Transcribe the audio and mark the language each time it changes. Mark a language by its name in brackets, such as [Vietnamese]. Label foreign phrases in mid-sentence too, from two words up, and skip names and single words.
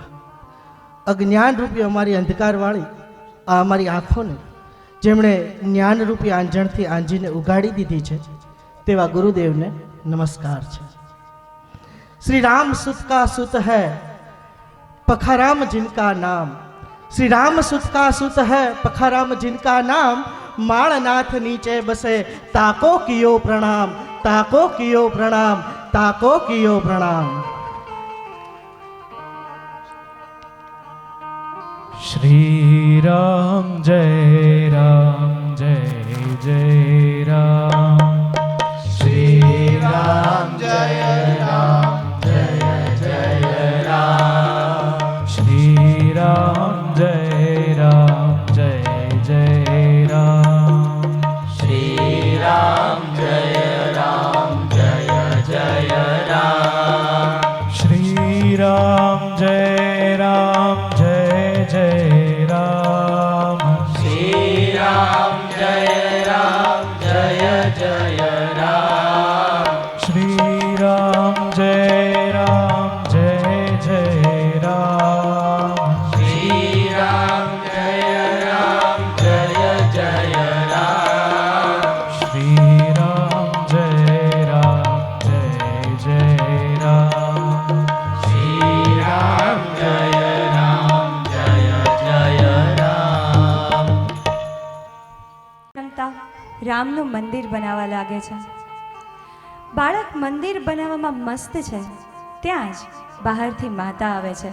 [Gujarati] અજ્ઞાન રૂપી અમારી અંધકારવાળી આ અમારી આંખોને જેમણે જ્ઞાનરૂપી આંજણથી આંજીને ઉગાડી દીધી છે તેવા ગુરુદેવને નમસ્કાર છે. [Hindi] श्री राम सुत का सुत है पखाराम जिनका नाम, श्री राम सुत का सुत है पखाराम जिनका नाम, माणनाथ नीचे बसे ताको कियो प्रणाम, ताको कियो प्रणाम, ताको कियो प्रणाम. श्री राम जय जय राम. શ્રી રામ જય રામ, જય જય રામ. श्री राम जय जय राम. શ્રી રામ જય રામ, જય જય રામ. श्री राम जय जय राम. શ્રી રામ જય રામ, જય જય રામ. श्री राम जय जय राम. શ્રી રામ જય રામ, જય જય રામ. श्री राम जय जय राम. શ્રી રામ જય રામ, જય જય રામ. [Gujarati] રમતા રામનું મંદિર બનાવવા લાગે છે. બાળક મંદિર બનાવવામાં મસ્ત છે ત્યાં જ બહારથી માતા આવે છે.